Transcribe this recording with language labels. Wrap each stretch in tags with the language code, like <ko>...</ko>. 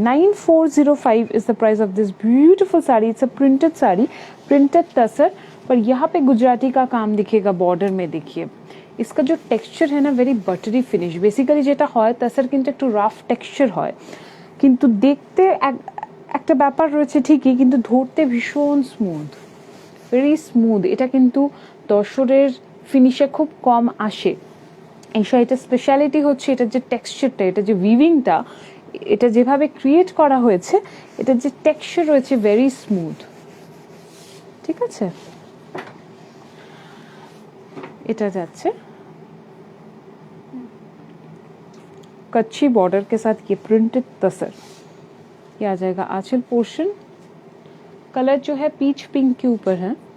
<en>9405 is the price of this beautiful sari. It's a printed</en> <hi>sari, printed तसर, पर यहाँ पे गुजराती का काम दिखेगा बॉर्डर में। देखिए इसका जो टेक्सचर है ना, वेरी बटरी फिनिश।</hi> <bn>बेसिकली যেটা হয় तसर কিন্তু একটু রাফ টেক্সচার হয়, কিন্তু দেখতে একটা ব্যাপার রয়েছে ঠিকই, কিন্তু ধরতে ভীষণ স্মুথ, ভেরি স্মুথ। এটা কিন্তু দশরের ফিনিশে খুব কম আসে। এই শাড়িটার স্পেশালিটি হচ্ছে এটার যে টেক্সচারটা, এটা যে উইভিংটা, এটা যেভাবে ক্রিয়েট করা হয়েছে, এটার যে টেক্সচার রয়েছে ভেরি স্মুথ। ঠিক আছে, এটা যাচ্ছে</bn> <hi>कच्ची बॉर्डर के साथ ये प्रिंटेड तसर। ये आ जाएगा आंचल पोर्शन। कलर जो है पीच पिंक के ऊपर है।</hi>